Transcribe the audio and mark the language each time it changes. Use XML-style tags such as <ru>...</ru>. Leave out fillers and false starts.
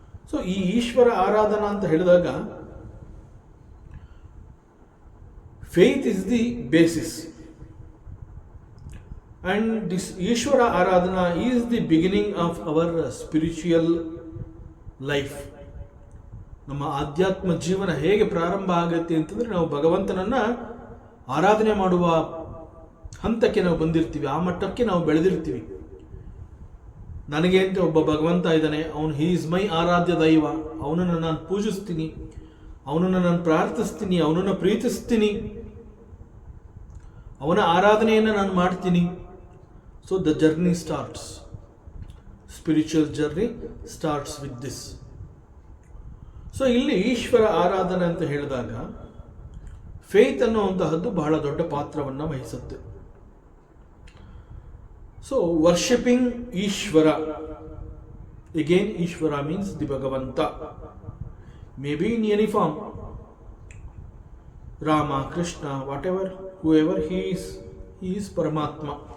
<en>so</en> <kn>ಈ ಈಶ್ವರ ಆರಾಧನಾ ಅಂತ ಹೇಳಿದಾಗ</kn> <en>Faith is the basis and this Ishvara Aradhana is the beginning of our spiritual life.</en> <kn>ನಮ್ಮ ಆಧ್ಯಾತ್ಮ ಜೀವನ ಹೇಗೆ ಪ್ರಾರಂಭ ಆಗುತ್ತೆ ಅಂತಂದರೆ ನಾವು ಭಗವಂತನನ್ನ ಆರಾಧನೆ ಮಾಡುವ ಹಂತಕ್ಕೆ ನಾವು ಬಂದಿರ್ತೀವಿ, ಆ ಮಟ್ಟಕ್ಕೆ ನಾವು ಬೆಳೆದಿರ್ತೀವಿ. ನನಗೆ ಅಂತ ಒಬ್ಬ ಭಗವಂತ ಇದ್ದಾನೆ, ಅವನು</kn> <en>he is my</en> <kn>ಆರಾಧ್ಯ ದೈವ, ಅವನನ್ನು ನಾನು ಪೂಜಿಸ್ತೀನಿ, ಅವನನ್ನು ನಾನು ಪ್ರಾರ್ಥಿಸ್ತೀನಿ, ಅವನನ್ನು ಪ್ರೀತಿಸ್ತೀನಿ, ಅವನ ಆರಾಧನೆಯನ್ನು ನಾನು ಮಾಡ್ತೀನಿ.</kn> <en>So the journey starts. Spiritual journey starts with this.</en> <kn>So ಇಲ್ಲಿ ಈಶ್ವರ ಆರಾಧನೆ ಅಂತ ಹೇಳಿದಾಗ ಫೇತ್ ಅನ್ನುವಂತಹದ್ದು ಬಹಳ ದೊಡ್ಡ ಪಾತ್ರವನ್ನು ವಹಿಸುತ್ತೆ.</kn> <en>So worshipping Ishvara, again Ishvara means the Bhagavanta, maybe in any form, Rama, Krishna, whatever, whoever he is Paramatma.</en>